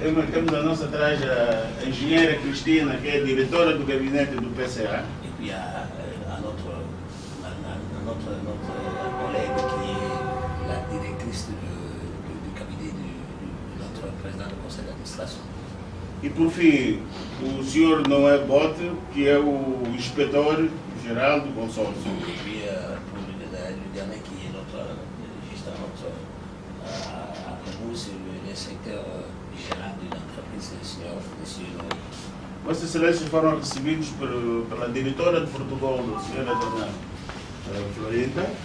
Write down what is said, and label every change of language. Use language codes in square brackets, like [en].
[pt] Temos a nossa atrás a engenheira Cristina, que é a diretora do gabinete do PCA. [fr] Et puis il y a notre collègue, qui est la directrice du cabinet de notre président du conseil d'administration. [pt] E por fim, o senhor Noé Bote, que é o inspetor geral do consórcio. [fr] Et puis pour le dernier, qui est juste à nous, c'est le secteur général de l'entreprise, le senhor Noé. [pt] Vossas Excelências foram recebidos pela diretora de protocolo, a senhora Dona Florinda.